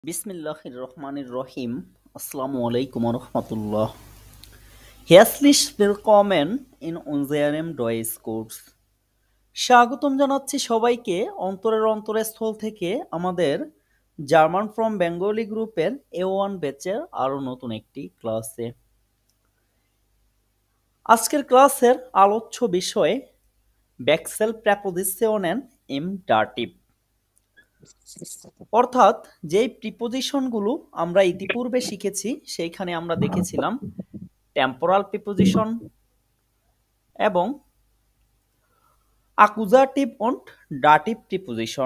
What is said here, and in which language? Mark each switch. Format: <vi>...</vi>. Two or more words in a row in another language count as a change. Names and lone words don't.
<ar>بسم الله الرحمن الرحيم. السلام عليكم ورحمة الله.</ar> <de>Herzlich willkommen in unserem Deutschkurs.</de> <bn>স্বাগতম জানাচ্ছি সবাইকে অন্তরের স্থল থেকে আমাদের</bn> <en>German from Bengali</en> <bn>গ্রুপের A1 ব্যাচের আরো নতুন একটি ক্লাসে। আজকের ক্লাসের আলোচ্য বিষয়</bn> <de>Wechsel Präposition im Dativ,</de> <bn>অর্থাৎ যেই প্রিপোজিশনগুলো আমরা ইতিপূর্বে শিখেছি সেইখানে আমরা দেখেছিলাম</bn> <en>temporal preposition</en> <bn>এবং</bn> <en>accusative and dative preposition.</en>